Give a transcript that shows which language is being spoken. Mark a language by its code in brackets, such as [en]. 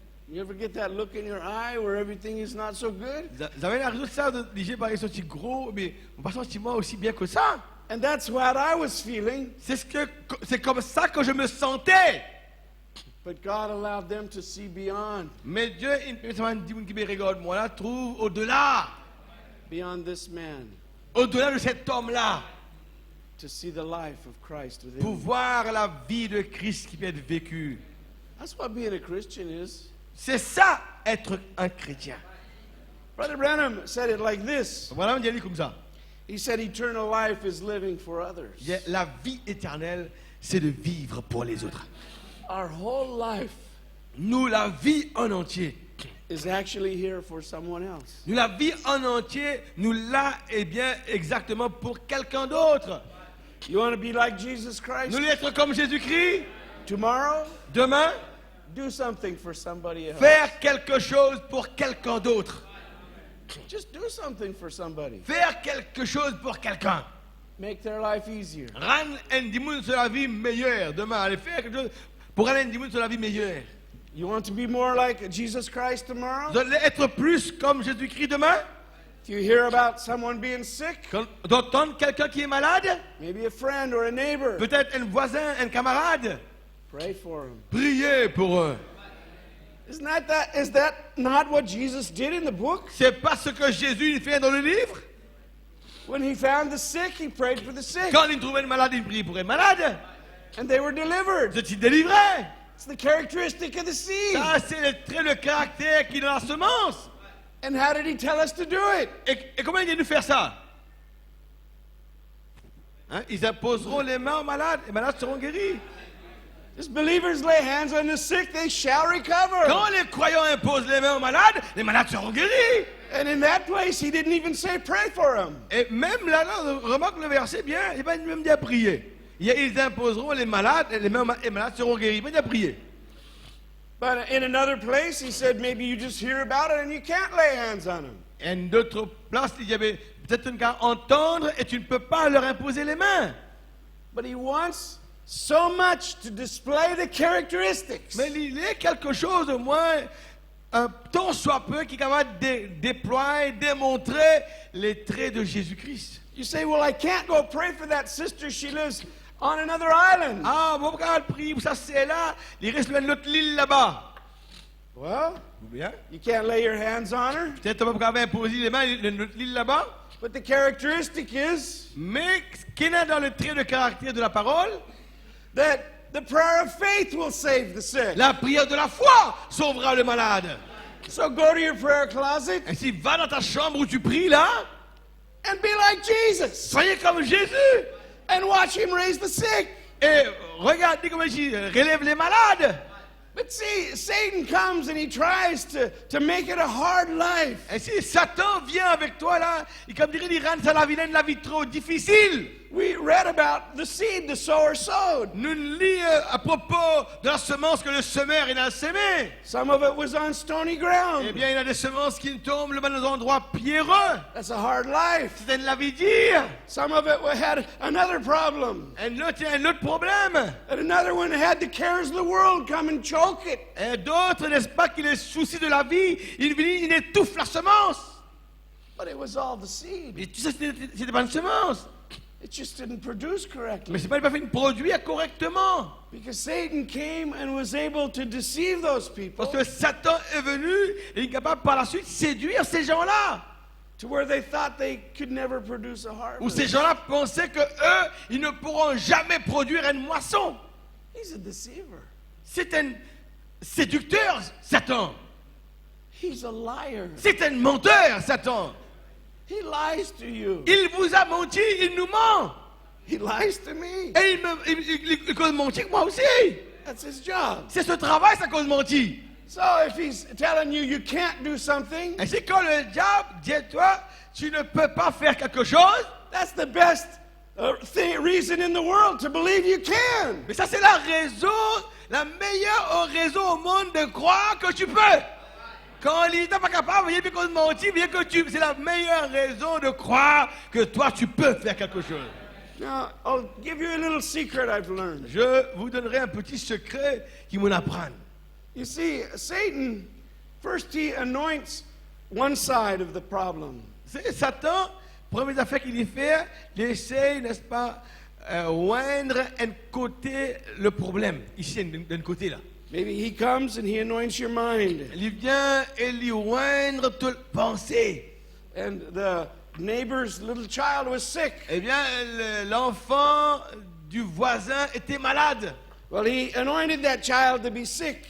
[en] You ever get that look in your eye where everything is not so good? [fr] Vous avez la raison de ça, de dire, bah, ils sont si gros, mais on va sentir moi aussi bien que ça. [en] And that's what I was feeling. [fr] C'est comme ça que je me sentais. [en] But God allowed them to see beyond [fr] Mais Dieu, qui me regarde, moi, là, trouve au-delà. [en] beyond this man, [fr] Au-delà de cet homme-là. [en] to see the life of Christ within [fr] Pour [en] him. [fr] voir la vie de Christ qui peut être vécue. [en] That's what being a Christian is. [fr] C'est ça, être un chrétien. [en] Brother Branham said it like this. [fr] Voilà, on dit comme ça. [en] He said eternal life is living for others. [fr] La vie éternelle, c'est de vivre pour les autres. [en] Our whole life [fr] Nous, la vie en entier. [en] is actually here for someone else. [fr] Nous, la vie en entier, nous l'a, eh bien, exactement pour quelqu'un d'autre. [en] You want to be like Jesus Christ? [fr] Nous voulons être comme Jésus-Christ. [en] Tomorrow, [fr] Demain, [en] do something for somebody else. [fr] faire quelque chose pour quelqu'un d'autre. [en] Just do something for somebody. [fr] Faire quelque chose pour quelqu'un. [en] Make their life easier. [fr] Rendre un dimanche sur la vie meilleure. Demain, aller faire quelque chose pour rendre un dimanche sur la vie meilleure. [en] You want to be more like Jesus Christ tomorrow? [fr] Vous allez être plus comme Jésus-Christ demain. [en] If you hear about someone being sick, [fr] D'entendre quelqu'un qui est malade, [en] maybe a friend or a neighbor, [fr] peut-être un voisin, un camarade, [en] pray for him. [fr] priez pour eux. [en] Is that not what Jesus did in the book? [fr] C'est pas ce que Jésus fait dans le livre. [en] When he found the sick, he prayed for the sick. [fr] Quand il trouvait une malade, il priait pour une malade. [en] And they were delivered. [fr] Vous étiez délivrés. [en] It's the characteristic of the seed. [fr] Ça, c'est le trait de caractère qui est dans la semence. [en] And how did he tell us to do it? [fr] Et comment il vient de faire ça? Hein? Ils imposeront les mains aux malades, les malades seront guéris. [en] As believers lay hands on the sick, they shall recover. [fr] Quand les croyants imposent les mains aux malades, les malades seront guéris. [en] And in that place, he didn't even say pray for them. [fr] Et même là, remarque le verset bien, il va même dire prier. Ils imposeront les malades, les malades seront guéris. Il va dire prier. [en] But in another place, he said maybe you just hear about it and you can't lay hands on them. [fr] Et d'autres places, il y avait peut-être qu'à entendre et tu ne peux pas leur imposer les mains. [en] But he wants so much to display the characteristics. [fr] Mais il y a quelque chose au moins, un tant soit peu, qui est capable de déployer, démontrer les traits de Jésus-Christ. [en] You say, well, I can't go pray for that sister. She lives on another island. [fr] Ah, mon frère prie, ça c'est là, il reste sur l'autre île là-bas. [en] Well, [fr] Ou bien, [en] you can't lay your hands on her. [fr] peut-être on va imposer les mains sur l'autre île là-bas. [en] But the characteristic is [fr] Mais ce qu'il y a dans le trait de caractère de la parole, [en] that the prayer of faith will save the sick. [fr] la prière de la foi sauvera le malade. [en] So go to your prayer closet [fr] Ainsi, va dans ta chambre où tu pries là, [en] and be like Jesus [fr] soyez comme Jésus. [en] and watch him raise the sick. [fr] Et regardez comment il relève les malades. [en] But see, Satan comes and he tries to make it a hard life. [fr] Ainsi, Satan vient avec toi là, et comme dirait, il rend ça la vilaine, la vie trop difficile. [en] We read about the seed the sower sowed. [fr] Nous lisons à propos de la semence que le semeur est dans semé. [en] Some of it was on stony [fr] Eh [en] ground. [fr] bien, il y a des semences qui tombent dans des endroits pierreux. [en] That's a hard life. [fr] C'est de la vie dure. [en] Some of it had another problem. [fr] Un autre problème. [en] And another one had the cares of the world come and choke it. [fr] Et d'autres, n'est-ce pas, qui les soucis de la vie, il étouffe la semence. [en] But it was all the seed. [fr] Mais tu sais, c'était pas une semence. [en] It just didn't produce correctly. [fr] Mais c'est pas, il n'a pas fait produire correctement. [en] Because Satan came and was able to deceive those people [fr] Parce que Satan est venu et il est capable par la suite de séduire ces gens-là. [en] to where they thought they could never produce a [fr] Où ces [en] harvest. [fr] gens-là pensaient que eux, ils ne pourront jamais produire une moisson. [en] He's a deceiver. [fr] C'est un séducteur, Satan. [en] He's a liar. [fr] C'est un menteur, Satan. [en] He lies to you. [fr] Il vous a menti, il nous ment. [en] He lies to me. [fr] Et il cause mentir moi aussi. [en] That's his job. [fr] C'est ce travail, ça cause mentir. [en] So if he's telling you you can't do something, [fr] Et c'est quand le diable dit à toi, tu ne peux pas faire quelque chose, [en] that's the best reason in the world to believe you can. [fr] mais ça c'est la raison, la meilleure raison au monde de croire que tu peux. Quand il n'est pas capable, il cause mentir, c'est la meilleure raison de croire que toi tu peux faire quelque chose. [en] Now, I'll give you a little secret I've learned. [fr] Je vous donnerai un petit secret qui m'en apprend. [en] You see, Satan, first he anoints one side of the problem. [fr] C'est Satan, première affaire qu'il y fait, il essaie, n'est-ce pas, oindre un côté le problème, ici d'un côté là. [en] Maybe he comes and he anoints your mind. [fr] Il vient et lui oindre toute pensée. [en] And the neighbor's little child was sick. [fr] Eh bien, l'enfant du voisin était malade. [en] Well, he anointed that child to be sick.